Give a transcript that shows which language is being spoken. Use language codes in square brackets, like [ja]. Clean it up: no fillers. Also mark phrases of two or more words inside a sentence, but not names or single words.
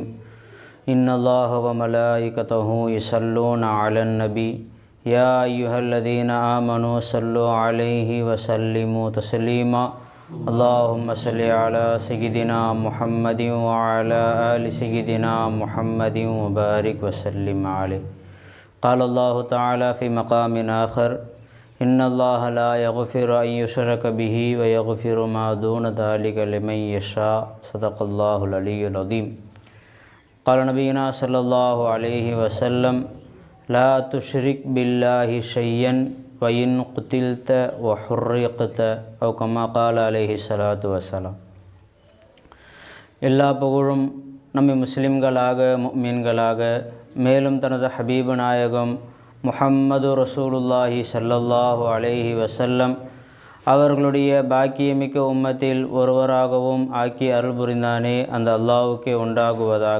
[ar] إن الله وملائكته يصلون على النبي يا أيها الذين آمنوا صلوا عليه وسلموا تسليما. اللهم صل على سيدنا محمد وعلى آل سيدنا محمد وبارك وسلم عليه. قال الله تعالى في مقام آخر إن الله لا يغفر أن يشرك به ويغفر ما دون ذلك لمن يشاء. صدق الله العلي العظيم. قال نبينا صلى الله عليه وسلم لا تشرك بالله شيئا وإن قتلت وحرقت أو كما قال عليه الصلاة والسلام. [ta] எல்லா புகழும் நம்மை முஸ்லிம்களாக முஃமின்களாக மேலும் தனது ஹபீபு நாயகம் முஹம்மது ரசூலுல்லாஹி [ar] صلى الله عليه وسلم [ta] அவர்களுடைய பாக்கியமிக்க உம்மத்தில் ஒருவராகவும் ஆக்கி அருள் புரிந்தானே அந்த அல்லாஹ்வுக்கே உண்டாகுவதாக.